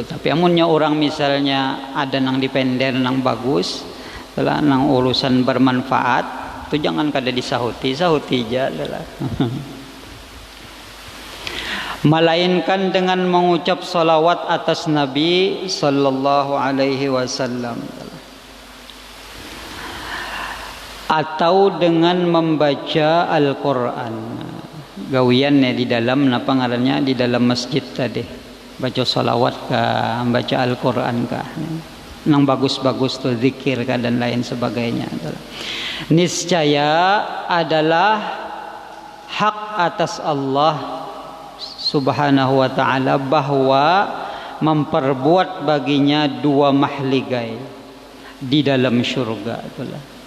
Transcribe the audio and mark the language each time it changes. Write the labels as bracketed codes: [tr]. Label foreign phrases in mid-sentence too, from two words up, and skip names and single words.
[bjn] Tapi amunnya orang misalnya ada nang dipender nang bagus, telah nang urusan bermanfaat, itu jangan kada disahuti aja lah. [ms] Melainkan dengan mengucap salawat atas Nabi [ar] صلى الله عليه وسلم, [ms] atau dengan membaca Al-Qur'an. [bjn] Gawiannya di dalam napa ngarannya di dalam masjid tadi, baca salawat kah, baca Al-Qur'an kah, nang bagus-bagus tuh zikir kah dan lain sebagainya. [ms] Niscaya adalah hak atas Allah [ar] سبحانه وتعالى [ms] bahwa memperbuat baginya dua mahligai di dalam syurga itulah.